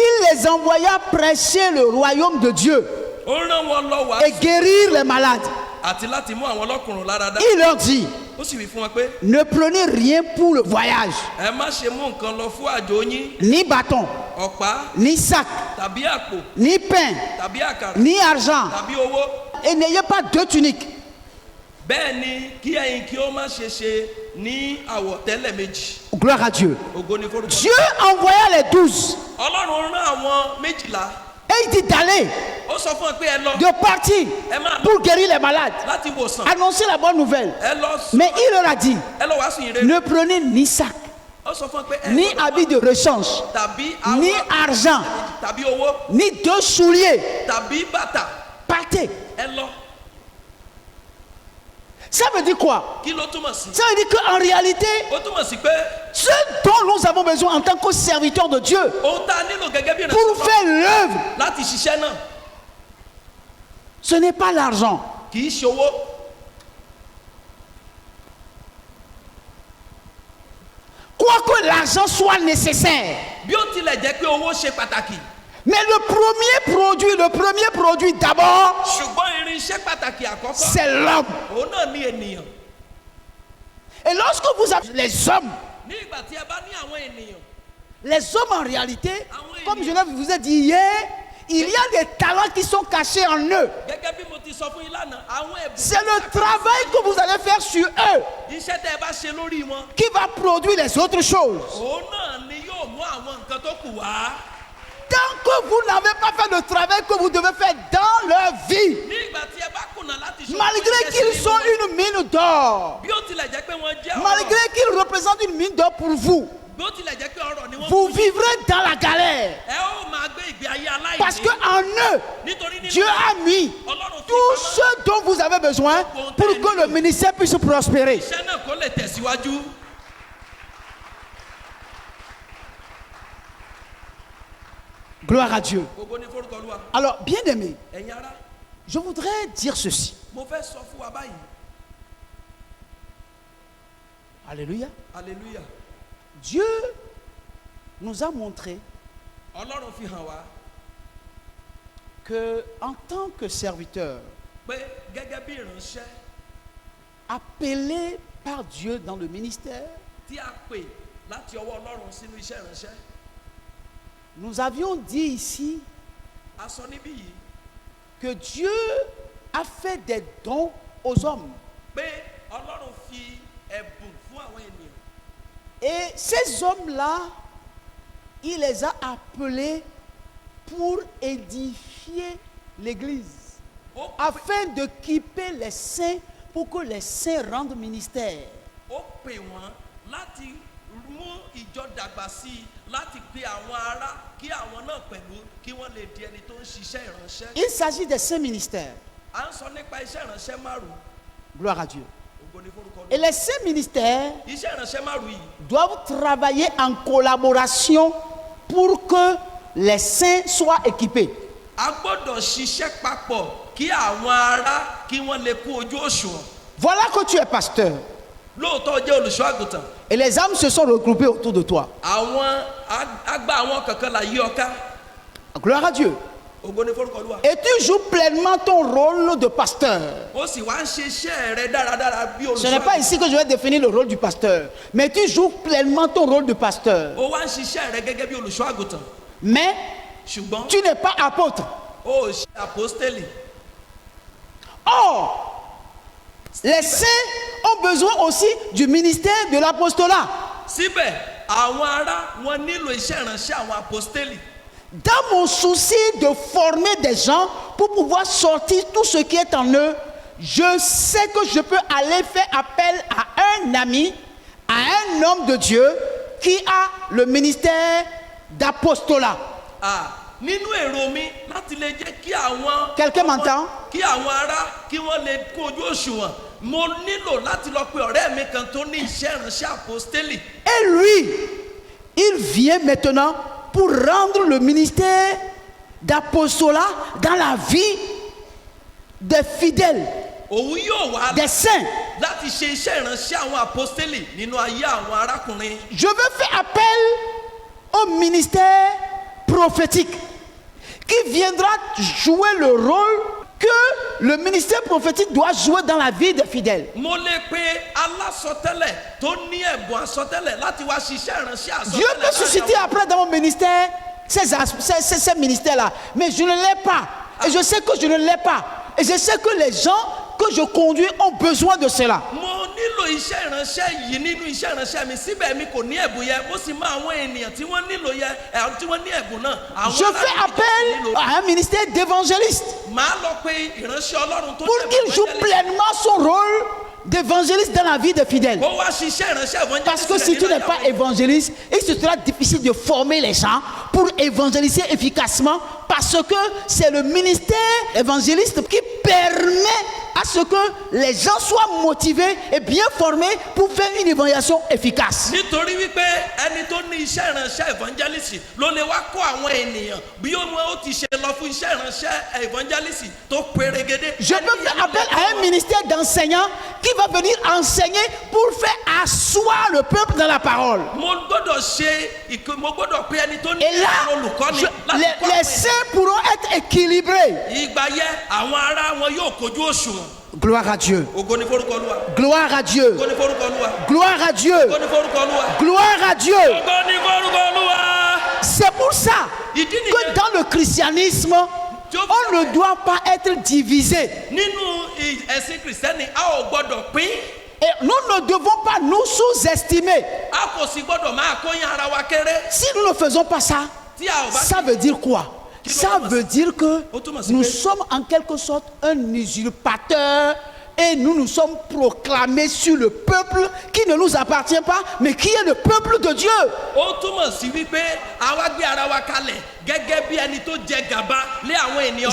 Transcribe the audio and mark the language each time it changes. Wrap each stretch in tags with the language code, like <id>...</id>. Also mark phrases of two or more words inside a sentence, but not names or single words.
<fr>Il les envoya prêcher le royaume de Dieu</fr> <yo>Ó rán wọn lọ wá</yo> <fr>et guérir les malades.</fr> <yo>àti láti mú àwọn ọlọ́kùnrin lára dá.</yo> <fr>Il leur dit,</fr> <yo>Ó sì wí fún wọn pé</yo> <fr>ne prenez rien pour le voyage,</fr> <yo>ẹ má ṣe mú nǹkan lọ fún àjò yín,</yo> <fr>ni bâton,</fr> <yo>ọ̀pá</yo> <fr>ni sac,</fr> <yo>tàbí àpò</yo> <fr>ni pain,</fr> <yo>tàbí àkàrà</yo> <fr>ni argent,</fr> <yo>tàbí owó.</yo> <fr>et n'ayez pas deux tuniques.</fr> <yo>Bẹ́ẹ̀ ni kí ẹ̀yin kí ó má ṣe ní àwọ̀tẹ́lẹ̀ méjì.</yo> <fr>Gloire à Dieu.</fr> <yo>Ògo ni forúkọ.</yo> <fr>Dieu envoya les 12</fr> <yo>Ọlọ́run rán àwọn 12</yo> <fr>et il dit d'aller,</fr> <yo>ó sọ fún wọn pé ẹ lọ</yo> <fr>de partir</fr> <yo>ẹ máa lọ</yo> <fr>pour guérir les malades,</fr> <yo>láti wòsàn</yo> <fr>annoncer la bonne nouvelle.</fr> <yo>ẹ lọ</yo> <fr>Mais il leur a dit,</fr> <yo>ẹ lọ wàásù yìí rere.</yo> <fr>ne prenez ni sac,</fr> <yo>Ó sọ fún wọn pé ẹ</yo> <fr>ni</fr> <yo>gbọ́dọ̀</yo> <fr>habit de rechange,</fr> <yo>tàbí</yo> <fr>ni</fr> <yo>àwọn</yo> <fr>argent,</fr> <yo>tàbí owó</yo> <fr>ni deux souliers.</fr> <yo>tàbí bàtà.</yo> <fr>Partez.</fr> <yo>Ẹ lọ.</yo> <fr>Ça veut dire quoi?</fr> <yo>Kí ló túmọ̀ sí?</yo> <fr>Ça veut dire qu'en réalité,</fr> <yo>Ó túmọ̀ sí pé</yo> <fr>ce dont nous avons besoin en tant que serviteurs de Dieu</fr> <yo>ohun tá a nílò gẹ́gẹ́ bí</yo> <fr>pour</fr> <yo>ìrẹsì</yo> <fr>faire l'œuvre,</fr> <yo>láti ṣiṣẹ́ náà</yo> <fr>ce n'est pas l'argent.</fr> <yo>kì í ṣowó.</yo> <fr>Quoique l'argent soit nécessaire,</fr> <yo>Bí ó tilẹ̀ jẹ́ pé owó ṣe pàtàkì</yo> <fr>mais le premier produit d'abord,</fr> <yo>ṣùgbọ́n irinṣẹ́ pàtàkì àkọ́kọ́</yo> <fr>c'est l'homme.</fr> <yo>òun náà ní ènìyàn.</yo> <fr>Et lorsque vous avez les hommes,</fr> <yo>Ní ìgbà tí ẹ bá ní àwọn ènìyàn</yo> <fr>les hommes en réalité, comme je vous ai dit hier, il y a des talents qui sont cachés en eux.</fr> <yo>gẹ́gẹ́ bí mo ti sọ fún yín lánàá àwọn ẹ̀bùn</yo> <fr>C'est le travail que vous allez faire sur eux</fr> <yo>iṣẹ́ tẹ́ ẹ bá ṣe lórí wọn</yo> <fr>qui va produire les autres choses.</fr> <yo>òun náà ni yóò mú àwọn nǹkan tó kù wá.</yo> <fr>Tant que vous n'avez pas fait le travail que vous devez faire dans leur vie,</fr> <yo>Ní ìgbà tí ẹ bá kùnà láti</yo> <fr>Malgré qu'ils sont une mine d'or,</fr> <yo>bí ó tilẹ̀ jẹ́ pé wọ́n jẹ́ ọ̀rọ̀,</yo> <fr>malgré qu'ils représentent une mine d'or pour vous,</fr> <yo>bí ó tilẹ̀ jẹ́ pé ọ̀rọ̀ ni wọ́n</yo> <fr>vous</fr> <yo>fún yín,</yo> <fr>vivrez dans la galère.</fr> <yo>ẹ ó máa gbé ìgbé ayé aláìní.</yo> <fr>Parce qu'en eux,</fr> <yo>Nítorí nínú</yo> <fr>Dieu a mis</fr> <yo>Ọlọ́run fi</yo> <fr>tout</fr> <yo>pamọ́</yo> <fr>ce dont vous avez besoin pour que le ministère puisse prospérer.</fr> <yo>iṣẹ́ náà kó lè tẹ̀síwájú.</yo> <fr>Gloire à Dieu.</fr> <yo>Gbogbo ní forúkọ Olúwa.</yo> <fr>Alors, bien aimé,</fr> <yo>Ẹ̀yin ará,</yo> <fr>je voudrais dire ceci.</fr> <yo>mo fẹ́ sọ fún wa báyìí.</yo> <fr>Alléluia.</fr> <yo>Hallelujah.</yo> <fr>Dieu nous a montré</fr> <yo>Ọlọ́run fi hàn wá</yo> <fr>que, en tant que serviteur,</fr> <yo>pé gẹ́gẹ́ bí ìránṣẹ́</yo> <fr>appelé par Dieu dans le ministère,</fr> <yo>tí a pè láti ọwọ́ Ọlọ́run sínú iṣẹ́ ìránṣẹ́,</yo> <fr>nous avions dit ici</fr> <yo>a sọ níbí yìí</yo> <fr>que Dieu a fait des dons aux hommes.</fr> <yo>pé Ọlọ́run fi ẹ̀bùn fún àwọn ènìyàn.</yo> <fr>Et ces hommes-là, il les a appelés pour édifier l'Église,</fr> <yo>Ó pè-</yo> <fr>afin d'équiper les saints pour que les saints rendent ministère.</fr> <yo>ó pè wọ́n láti mú ìjọ dàgbà sí i, láti pe àwọn ará kí àwọn náà pẹ̀lú kí wọ́n lè di ẹni tó ń ṣiṣẹ́ ìránṣẹ́.</yo> <fr>Il s'agit des saints ministères.</fr> <yo>À ń sọ nípa iṣẹ́ ìránṣẹ́ márùn-ún.</yo> <fr>Gloire à Dieu.</fr> <yo>Ògo ni forúkọ</yo> <fr>Et</fr> <yo>Olúwa.</yo> <fr>les saints ministères</fr> <yo>Iṣẹ́ ìránṣẹ́ márùn-ún yìí</yo> <fr>doivent travailler en collaboration pour que les saints soient équipés.</fr> <yo>a gbọ́dọ̀ ṣiṣẹ́ papọ̀ kí àwọn ará kí wọ́n lè kú ojú òṣùwọ̀n.</yo> <fr>Voilà que tu es pasteur.</fr> <yo>Lóòótọ́ o jẹ́ olùṣọ́ àgùntàn.</yo> <fr>Et les âmes se sont regroupées autour de toi.</fr> <yo>Àwọn àgbà àwọn kankan là yí ọ ká.</yo> <fr>Gloire à Dieu.</fr> <yo>Ògo ni forúkọ Olúwa.</yo> <fr>Et tu joues pleinement ton rôle de pasteur.</fr> <yo>Ó sì wá ń ṣe iṣẹ́ rẹ dáradára bí</yo> <fr>Ce</fr> <yo>olùṣọ́</yo> <fr>n'est pas</fr> <yo>àgùntàn.</yo> <fr>ici que je vais définir le rôle du pasteur. Mais tu joues pleinement ton rôle de pasteur.</fr> <yo>Ó wá ń ṣiṣẹ́ rẹ gẹ́gẹ́ bí olùṣọ́ àgùntàn.</yo> <fr>Mais</fr> <yo>Ṣùgbọ́n</yo> <fr>tu n'es pas apôtre.</fr> <yo>ó ṣe àpọ́stélì.</yo> <fr>Or, les saints ont besoin aussi du ministère de l'apostolat.</fr> <yo>Síbẹ̀ àwọn ará wọn nílò iṣẹ́ ìránṣẹ́ àwọn àpọ́stélì.</yo> <fr>Dans mon souci de former des gens pour pouvoir sortir tout ce qui est en eux, je sais que je peux aller faire appel à un ami, à un homme de Dieu qui a le ministère d'apostolat.</fr> <yo>Nínú èrò mi láti lè jẹ́ kí àwọn</yo> <fr>Quelqu'un m'entend?</fr> <yo>kí àwọn ará kí wọ́n lè kún ojú òṣùwọ̀n, mo nílò láti lọ pe ọ̀rẹ́ mi kan tó ní iṣẹ́ ìránṣẹ́ àpọ́stélì.</yo> <fr>Et lui, il vient maintenant pour rendre le ministère d'apostolat dans la vie des fidèles,</fr> <yo>Òun yóò wá</yo> <fr>des saints.</fr> <yo>láti ṣe iṣẹ́ ìránṣẹ́ àwọn àpọ́stélì nínú ayé àwọn arákùnrin.</yo> <fr>Je veux faire appel au ministère prophétique qui viendra jouer le rôle que le ministère prophétique doit jouer dans la vie des fidèles.</fr> <yo>Mo lè pe alásọtẹ́lẹ̀ tó ní ẹ̀bùn àsọtẹ́lẹ̀ láti wá ṣiṣẹ́ ìránṣẹ́ àsọtẹ́lẹ̀.</yo> <fr>Dieu peut susciter après dans mon ministère ces ministères-là, mais je ne l'ai pas. Et je sais que je ne l'ai pas. Et je sais que les gens que je conduis ont besoin de cela.</fr> <yo>Mo nílò iṣẹ́ ìránṣẹ́ yìí nínú iṣẹ́ ìránṣẹ́ mi, síbẹ̀ mi kò ní ẹ̀bùn yẹn, mo sì mọ àwọn ènìyàn tí wọ́n nílò yẹn, tí wọ́n ní ẹ̀bùn náà.</yo> <fr>Je fais appel à un ministère d'évangéliste</fr> <yo>Màá lọ pe ìránṣẹ́ Ọlọ́run tó</yo> <fr>pour qu'il joue pleinement son rôle d'évangéliste dans la vie des fidèles.</fr> <yo>Kó wá ṣiṣẹ́ ìránṣẹ́ évangéliste.</yo> <fr>Parce que si tu n'es pas évangéliste, il se sera difficile de former les gens pour évangéliser efficacement, parce que c'est le ministère évangéliste qui permet à ce que les gens soient motivés et bien formés pour faire une évangélisation efficace.</fr> <yo>Nítorí wípé ẹni tó ní iṣẹ́ ìránṣẹ́ evangelist ló lè wá kó àwọn ènìyàn bí ó ti ṣe lọ fún iṣẹ́ ìránṣẹ́ evangelist tó pérégedé.</yo> <fr>Je peux faire appel à un ministère d'enseignants qui va venir enseigner pour faire asseoir le peuple dans la parole.</fr> <yo>Mo gbọ́dọ̀ pe ẹni tó ní</yo> <fr>Et là,</fr> <yo>olùkọ́ni láti kọ́</yo> <fr>les</fr> <yo>àwọn</yo> <fr>saints pourront être équilibrés.</fr> <yo>ìgbà yẹn àwọn ará wọn yóò kojú òṣùwọ̀n.</yo> <fr>Gloire à Dieu.</fr> <yo>Ògo ni forúkọ Olúwa.</yo> <fr>Gloire à Dieu.</fr> <yo>Ògo ni forúkọ Olúwa.</yo> <fr>Gloire à Dieu.</fr> <yo>Ògo ni forúkọ Olúwa.</yo> <fr>Gloire à Dieu.</fr> <yo>Ògo ni forúkọ Olúwa.</yo> <fr>C'est pour ça</fr> <yo>Ìdí</yo> <fr>que</fr> <yo>nìyẹn</yo> <fr>dans le christianisme, on ne doit pas être divisé.</fr> <yo>nínú ẹ̀sìn kìrìsìtẹ́nì a ò gbọ́dọ̀ pín.</yo> <fr>Et nous ne devons pas nous sous-estimer.</fr> <yo>A kò sì gbọ́dọ̀ máa kóyan ara wa kéré.</yo> <fr>Si nous ne faisons pas ça,</fr> <yo>Tí a ò bá</yo> <fr>ça veut dire quoi? Ça veut dire que Automatique. nous sommes en quelque sorte un usurpateur et nous nous sommes proclamés sur le peuple qui ne nous appartient pas, mais qui est le peuple de Dieu.</fr> <yo>Ó túmọ̀ sí wípé àwa gbé ara wa kalẹ̀ gẹ́gẹ́ bí ẹni tó jẹ gàba lé àwọn ènìyàn.</yo>